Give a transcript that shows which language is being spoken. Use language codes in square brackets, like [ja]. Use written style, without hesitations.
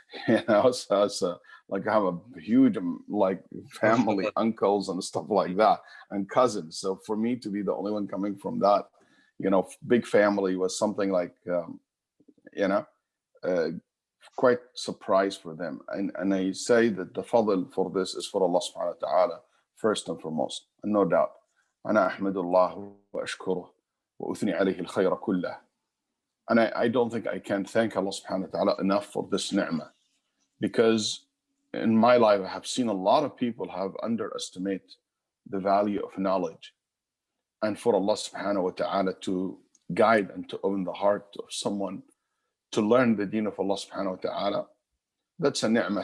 [en] You know, so like I have a huge like family, uncles and stuff like that, and cousins. So for me to be the only one coming from that, you know, big family was something like, you know, quite surprised for them. And I say that the fadl for this is for Allah subhanahu wa ta'ala, first and foremost, and no doubt. [ar] أنا أحمد الله وأشكره وأثني عليه الخير كله. [en] And I don't think I can thank Allah subhanahu wa ta'ala enough for this ni'mah, because in my life I have seen a lot of people have underestimated the value of knowledge, and for Allah subhanahu wa ta'ala to guide and to open the heart of someone to learn the deen of Allah subhanahu wa ta'ala, that's a ni'mah.